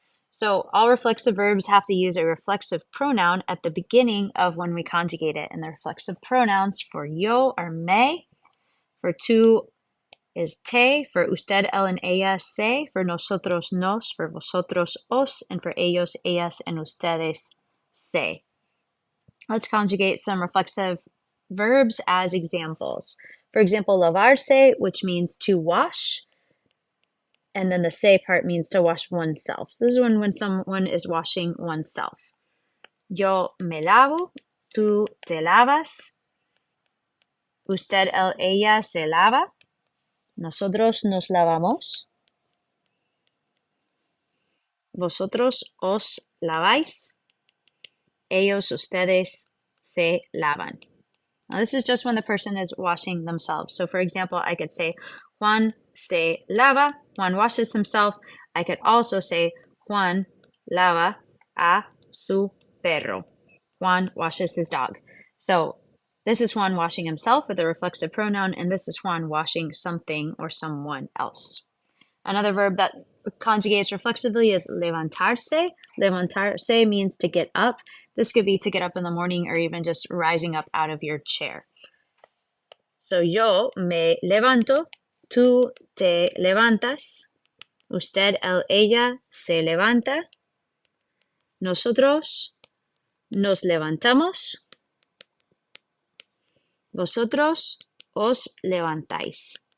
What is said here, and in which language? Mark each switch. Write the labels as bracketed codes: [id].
[en] So all reflexive verbs have to use a reflexive pronoun at the beginning of when we conjugate it. And the reflexive pronouns for yo are me, for tú is te, for usted, él, and ella, se, for nosotros, nos, for vosotros, os, and for ellos, ellas, and ustedes, se. Let's conjugate some reflexive verbs as examples. For example, lavarse, which means to wash, and then the se part means to wash oneself. So this is when someone is washing oneself. [es] Yo me lavo, tú te lavas, usted, él, ella se lava, nosotros nos lavamos, vosotros os laváis, ellos, ustedes se lavan. [en] Now this is just when the person is washing themselves. So for example, I could say [es] Juan se lava, [en] Juan washes himself. I could also say [es] Juan lava a su perro. [en] Juan washes his dog. So this is Juan washing himself with a reflexive pronoun, and this is Juan washing something or someone else. Another verb that conjugates reflexively is levantarse. Levantarse means to get up. This could be to get up in the morning or even just rising up out of your chair. [es] So yo me levanto, tú te levantas, usted, él, ella se levanta, nosotros nos levantamos, vosotros os levantáis.